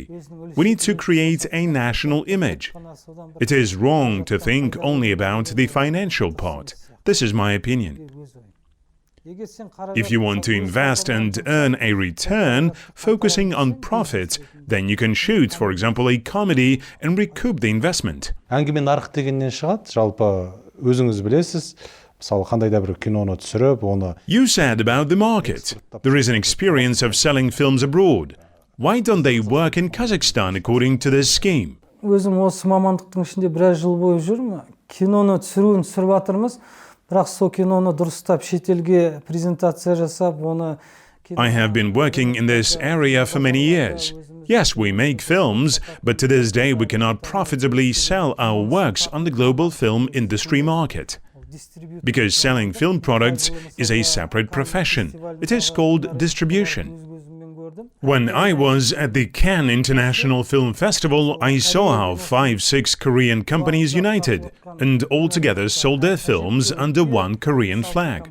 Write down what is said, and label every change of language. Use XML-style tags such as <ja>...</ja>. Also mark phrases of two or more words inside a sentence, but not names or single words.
<en>We need to create a national image. It is wrong to think only about the financial part. This is my opinion. If you want to invest and earn a return, focusing on profit, then you can shoot, for example, a comedy and recoup the investment.</en> <kk>Әңгіме нарық дегеннен шығады, жалпы өзіңіз білесіз, мысалы қандай да бір киноны түсіріп, оны...</kk> <en>You said about the market. There is an experience of selling films abroad. Why don't they work in Kazakhstan according to this scheme?</en> <kk>Өзім осы мамандықтың ішінде біраз жыл бойы жүрмін. Киноны түсіруін түсіріп жатырмыз. Бірақ сол киноны дұрыстап шетелге презентация жасап, оны...</kk> <en>I have been working in this area for many years. Yes, we make films, but to this day we cannot profitably sell our works on the global film industry market. Because selling film products is a separate profession. It is called distribution. When I was at the Cannes International Film Festival, I saw how 5-6 Korean companies united and altogether sold their films under one Korean flag.</en>